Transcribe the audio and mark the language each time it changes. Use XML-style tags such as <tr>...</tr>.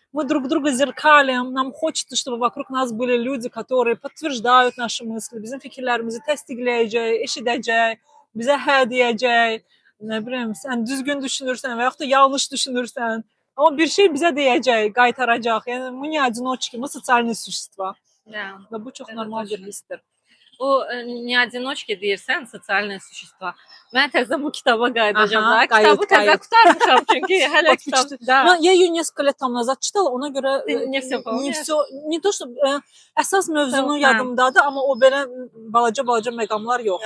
<ru>Мы друг друга зеркалим, нам хочется, чтобы вокруг нас были люди, которые подтверждают наши мысли,</ru> <az>bizim fikirlərimizi təsdiqləyəcək, eşidəcək, bizə hə deyəcək, nə bilim, sən düzgün düşünürsən və yaxud da yanlış düşünürsən, amma bir şey bizə deyəcək, qaytaracaq.</az> <ru>Yəni, мы не одиночки, мы социальные существа.</ru> <az>Və bu çox normal bir hissdir. O</az> <ru>не одиночки</ru> <az>deyirsən, sosial sущества. Mən təzə bu kitaba qayıdacağam. Kitabı təzə qurtarmışam çünki hələ kitab.</az> <ru>Да. Я ее несколько лет там назад читала,</ru> <az>ona görə не то что əsas mövzunu yadımdadır, amma o belə balaca məqamlar yox.</az>